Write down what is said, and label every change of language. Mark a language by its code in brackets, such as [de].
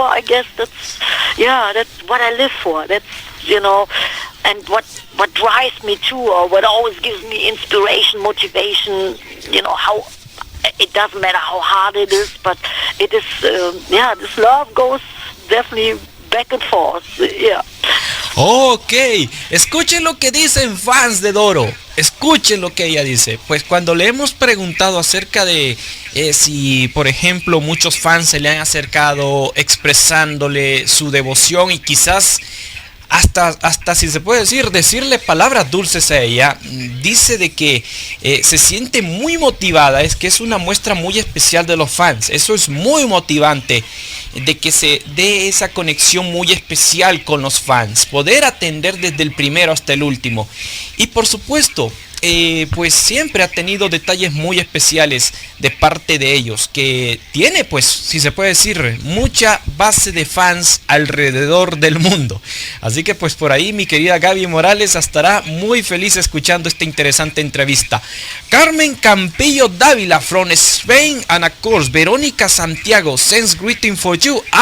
[en] I guess that's what I live for. That's and what drives me too, or what always gives me inspiration, motivation. How it doesn't matter how hard it is, but it is. This love goes definitely back and forth. Yeah. [es] Ok, escuchen lo que dicen fans de Doro, escuchen lo que ella dice. Pues cuando le hemos preguntado acerca de si, por ejemplo, muchos fans se le han acercado expresándole su devoción y quizás hasta si se puede decirle palabras dulces a ella, dice de que se siente muy motivada, es que es una muestra muy especial de los fans. Eso es muy motivante, de que se dé esa conexión muy especial con los fans, poder atender desde el primero hasta el último. Y por supuesto, pues siempre ha tenido detalles muy especiales de parte de ellos, que tiene, pues, si se puede decir, mucha base de fans alrededor del mundo. Así que pues por ahí mi querida Gaby Morales estará muy feliz escuchando esta interesante entrevista. [en] Carmen Campillo Dávila from Spain, and of course Verónica Santiago sends greeting for you.